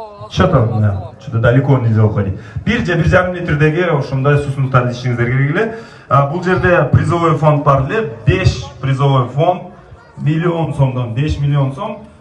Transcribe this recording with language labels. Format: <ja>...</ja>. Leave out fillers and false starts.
<ru>Что-то далеко нельзя уходить.</ru> <ky>Бир же 1,5 литрдеги ошондой суусундуктарды ичиңиздер керек эле. Бул жерде призовой фонд бар эле, 5 призовой фонд, миллион сомдон 5 миллион сом.</ky>